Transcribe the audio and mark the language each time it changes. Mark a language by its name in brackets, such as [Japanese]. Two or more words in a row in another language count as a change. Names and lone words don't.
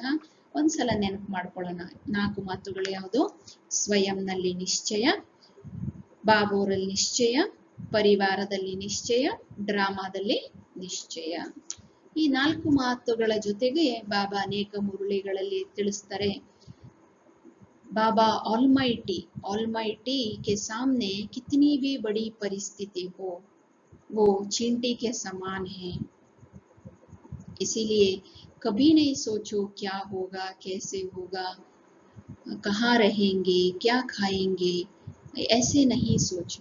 [Kannada] ಒಂದ್ಸಲ ನೆನಪು ಮಾಡ್ಕೊಳ್ಳೋಣ. 4 ಮಾತುಗಳು ಯಾವುದು? ಸ್ವಯಂನಲ್ಲಿ ನಿಶ್ಚಯ, ಬಾಬೋರಲ್ಲಿ ನಿಶ್ಚಯ, ಪರಿವಾರದಲ್ಲಿ ನಿಶ್ಚಯ, ಡ್ರಾಮಾದಲ್ಲಿ ನಿಶ್ಚಯ. ಈ 4 ಮಾತುಗಳ ಜೊತೆಗೆ ಬಾಬಾ ಅನೇಕ ಮುರುಳಿಗಳಲ್ಲಿ ತಿಳಿಸ್ತಾರೆ, [Hindi] बाबा ऑलमाइटी के सामने कितनी भी बड़ी परिस्थिति हो वो चींटी के समान है, इसीलिए कभी नहीं सोचो क्या होगा, कैसे होगा, कहाँ रहेंगे, क्या खाएंगे, ऐसे नहीं सोचो.